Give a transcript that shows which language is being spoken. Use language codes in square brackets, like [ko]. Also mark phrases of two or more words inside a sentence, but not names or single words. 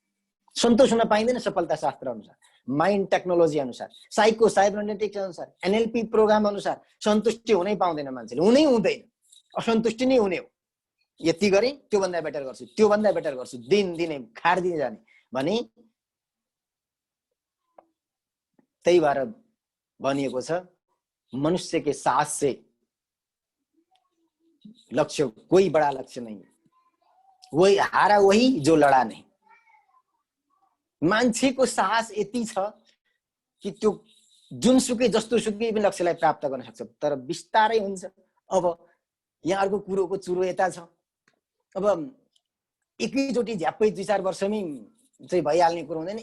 [ne] सन्तोष हुन पाइँदैन सफलता शास्त्र अनुसार, [en] mind technology [ne] अनुसार, [en] psycho cybernetics [ne] अनुसार, [en] NLP program [ne] अनुसार सन्तुष्टि हुनै पाउँदैन मान्छेले, हुनै हुँदैन। असन्तुष्टि नै हुने हो। यति गरेँ, त्योभन्दा बेटर गर्छु, त्योभन्दा बेटर गर्छु, दिनदिनै खार्दिने जाने भने। त्यही भएर भनिएको छ, [hi] मनुष्य के साहस से लक्ष्य कोई बड़ा लक्ष्य नहीं, वही हारा वही जो लडा नहीं। [ne] मान्छेको साहस यति छ कि त्यो जुनसुकै जस्तोसुकै पनि लक्ष्यलाई प्राप्त गर्न सक्छ, तर बिस्तारै हुन्छ। अब यहाँ अर्को कुरोको चुरो यता छ। अब एकैचोटि झ्याप्पै 2-4 वर्षमै चाहिँ भइहाल्ने कुरो हुँदैन।